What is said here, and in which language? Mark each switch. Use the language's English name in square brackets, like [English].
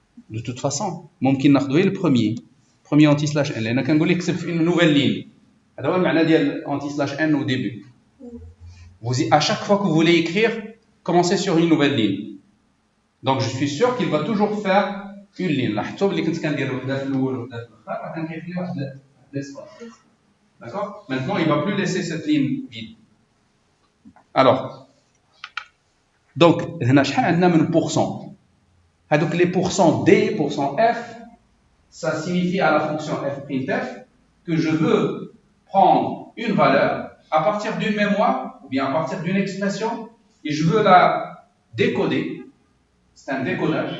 [French] De toute façon, [Arabic] ممكن ناخذ غير premier anti-slash n لأن كنقول لك كتب في [French] une nouvelle ligne. [Arabic] هذا هو المعنى ديال [French] anti-slash n au début. À chaque fois que vous voulez écrire, commencez sur une nouvelle ligne. Donc je suis sûr qu'il va toujours faire une ligne. [Arabic] لاحظتوا اللي كنت كندير وحده في الأول وحده في الآخر راه كان كيخلي واحد l'espace. [French] D'accord? Maintenant, il ne va plus laisser cette ligne vide. Alors, donc [Arabic] هنا شحال عندنا من pourcent. [French] Donc les pourcents D, pourcent F, ça signifie à la fonction fprintf que je veux prendre une valeur à partir d'une mémoire ou bien à partir d'une expression et je veux la décoder. C'est un décodage.